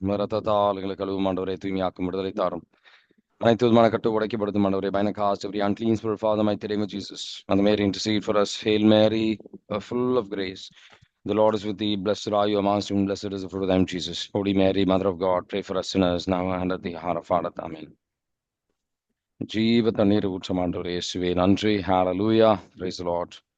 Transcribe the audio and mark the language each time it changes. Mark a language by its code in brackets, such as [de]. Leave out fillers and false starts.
[ta] இரத்தத்தால் எங்களை கழுவும் ஆண்டவரே, தூய்மையாக்கும் விடுதலை தாரும். அனைத்து விதமான கட்டு உடைக்கப்படுத்தும் ஆண்டவரே. [en] Bind and cast every unclean spirit, Father, mighty name of Jesus. And Mary, intercede for us. Hail Mary, full of grace. The Lord is with thee. Blessed are you amongst women. Blessed is the fruit of thy womb, Jesus. Holy Mary, Mother of God, pray for us sinners now and at the hour of our death. Amen. [ta] ஜீவ தண்ணீர் ஊற்றம் ஆண்டவரே, இயேசுவே நன்றி. ஹalleluya. [en] Praise the Lord.